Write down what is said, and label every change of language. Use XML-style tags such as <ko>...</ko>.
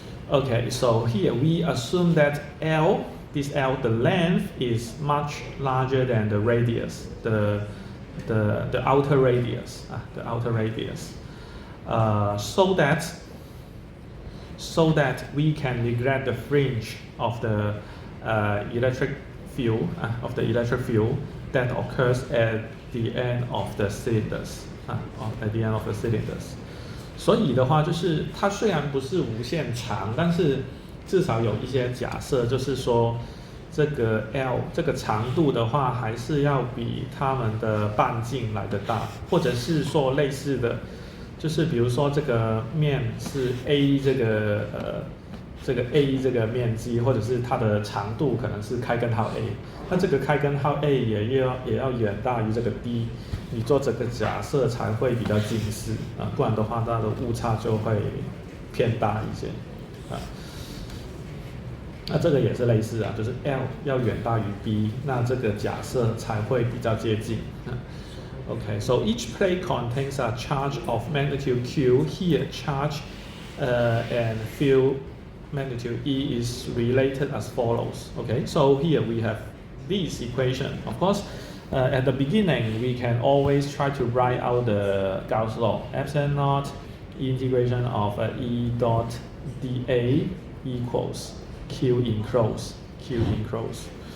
<en>Okay, so here we assume that this L, the length is much larger than the radius, the outer radius, the outer radius, so that we can neglect the fringe of the electric field that occurs at the end of the cylinders, at the end of the cylinders.</en> <zh>所以的话，就是它虽然不是无限长，但是至少有一些假设，就是说这个 L 这个长度的话，还是要比它们的半径来得大，或者是说类似的。就是比如说这个面是 A 这个 A 这个面积，或者是它的长度可能是开根号 A， 那这个开根号 A 也要远大于这个 D， 你做这个假设才会比较近似不然的话它的误差就会偏大一些那这个也是类似就是 L 要远大于 B， 那这个假设才会比较接近</zh> <en>Okay, so each plate contains a charge of magnitude Q. Here, charge and field magnitude E is related as follows. Okay, so here we have this equation. Of course, at the beginning, we can always try to write out the Gauss law. Epsilon naught integration of E dot dA equals Q enclosed.</en>